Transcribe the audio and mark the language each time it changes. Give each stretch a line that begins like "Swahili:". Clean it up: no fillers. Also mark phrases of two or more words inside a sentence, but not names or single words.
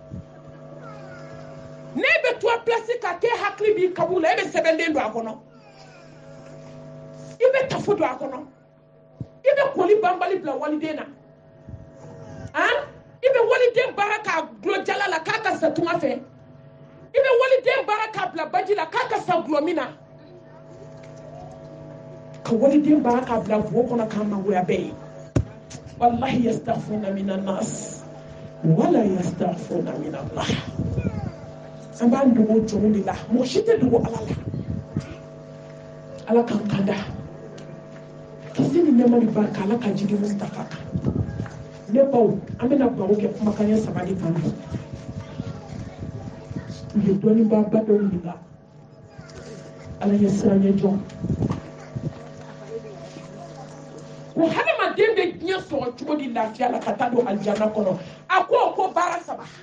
Bambara: ne bɛ to place ka kɛ hakili b'i kaburu la e bɛ sɛbɛnden don a kɔnɔ i bɛ tafo don a kɔnɔ i bɛ koli banbali bila waliden na i bɛ waliden baara k'a gulɔ jala la k'a ka sa tunga fɛ i bɛ waliden baara k'a bila baji la k'a ka sa gulɔ min na ka waliden baara k'a bila buwɔ kɔnɔ k'a magoya bɛɛ ye wallahi
Arabic: يستخفون من الناس ولا يستخفون من الله
Bambara: an b'an dogo jɔnw de la mɔgɔ si tɛ dogo ala la ala k'an kanda kisi ni nɛɛma ni barika ala ka jigin Mustafa kan ne baw an bɛna baro kɛ kumakan ɲɛ 3 de kan bi u ye dɔnnibaba dɔw ɲininka ala ye siranɲɛ jɔn ko hadamaden bɛ diɲɛ sɔrɔ cogo di lafiya la ka taa don alijana kɔnɔ a ko baara 3